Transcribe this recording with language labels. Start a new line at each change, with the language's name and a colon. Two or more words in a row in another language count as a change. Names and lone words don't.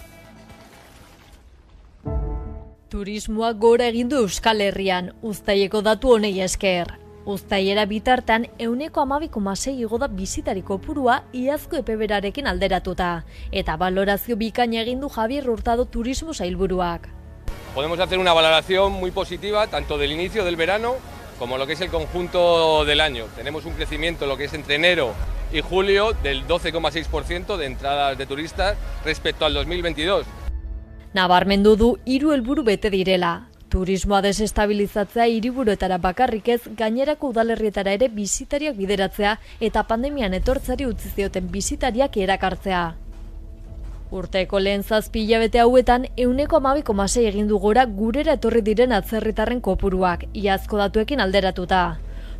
Basque: Turismoak gora egin du Euskal Herrian, uztaileko datu honei esker. Uztailera bitartan 12,6% igo da bisitari kopurua iazko epeberarekin alderatuta. Eta balorazio bikaina egin du Javier Hurtado turismo sailburuak.
Spanish: Podemos hacer una valoración muy positiva tanto del inicio del verano como lo que es el conjunto del año. Tenemos un crecimiento lo que es entre enero y julio del 12,6% de entradas de turistas respecto al 2022.
Basque: Nabarmendu du 3 helburu bete direla. Turismoa desestabilizatzea hiriburuetara bakarrik ez, gainerako udalerrietara ere bisitariak bideratzea eta pandemian etortzari utzi zioten bisitariak erakartzea. Urteko lehen 7 hilabete hauetan 12,6% egin du gora gurera etorri diren atzerritarren kopuruak, iazko datuekin alderatuta.